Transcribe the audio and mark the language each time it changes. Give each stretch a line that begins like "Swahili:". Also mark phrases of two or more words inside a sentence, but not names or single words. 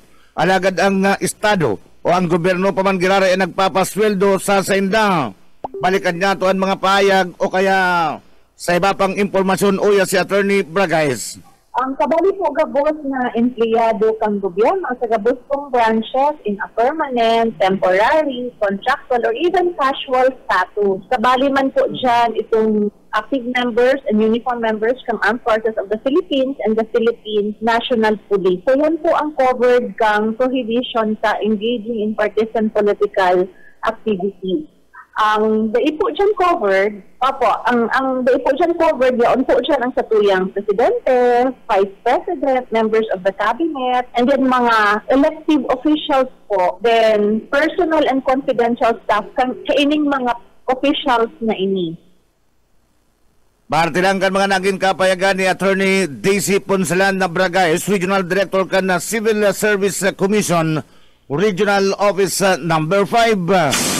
Bikol: Alagad ang Estado o ang gobyerno pa man girara ay nagpapasweldo sa sainda. Balikan niya to ang mga payag o kaya sa iba pang impormasyon uya si Attorney Bragaes. Ang kabali po gabos na empleyado kang gobyerno sa gabos pong branches
English: in a permanent, temporary, contractual, or even casual status.
Bikol: Kabali man po dyan itong
English: active members and uniform members
Bikol: from Armed Forces of the Philippines and the Philippine National Police. So yan po ang covered kang prohibition sa
English: engaging in partisan political activities.
Bikol: Ang dai po dyan covered, ang dai po dyan covered, yaon po dyan ang satuyang presidente,
English: vice president, members of the cabinet, and then mga elective officials po, then personal and confidential staff,
Bikol: kaining mga officials na ini. Parte lang kan mga naging kapayagan ni Attorney Daisy Ponsalan na Bragaes, Regional Director kan na Civil Service Commission, Regional Office Number 5.